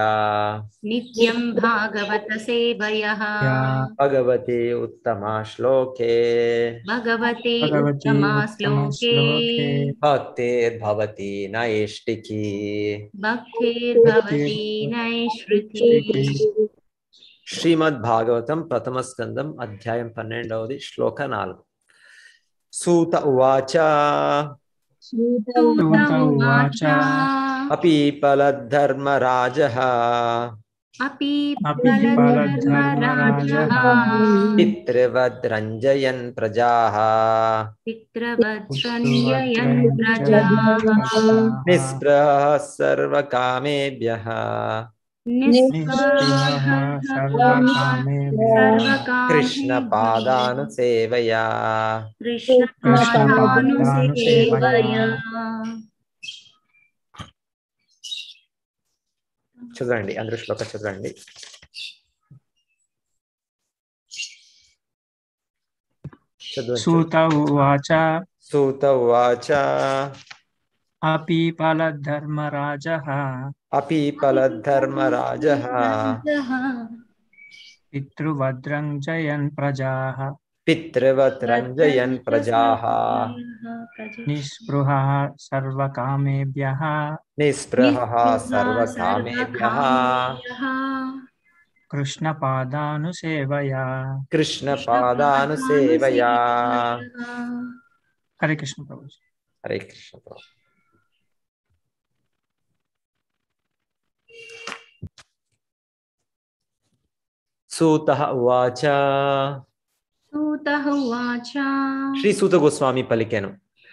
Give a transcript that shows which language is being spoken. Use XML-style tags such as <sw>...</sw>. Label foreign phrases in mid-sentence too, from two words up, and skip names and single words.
<sa>नित्यं भागवत सेवयः भगवती उत्तमा श्लोके भगवते उत्तमा श्लोके भक्तिर्भवती नैष्टिकी। भक्तिर्भवती नैष्कृति।</sa> <te>శ్రీమద్ భాగవతం ప్రథమ స్కందం అధ్యాయం 12 శ్లోక 4.</te> <sa>సూత ఉవాచ सूत उवाच अपीपलद्धर्मराजः अपीपलधर्मराजः पितृवद्रञ्जयन् प्रजाः पितृवत्सञ्जयन् प्रजाः निःस्पृहः सर्वकामेभ्यः निःस्पृहः कृष्णपादानुसेवया कृष्णपादानुसेवया।</sa> <te>చదవండి అందరూ శ్లోక చదవండి.</te> <sa>सूत उवाच सूत उवाच अपीपलद्धर्मराजः पितृवद्रञ्जयन् प्रजाः निःस्पृहः सर्वकामेभ्यः कृष्णपादानुसेवया हरे कृष्ण प्रभु। हरे कृष्ण प्रभु। सूतः उवाच</sa> <te>శ్రీ సూత గోస్వామి పలికెను.</te>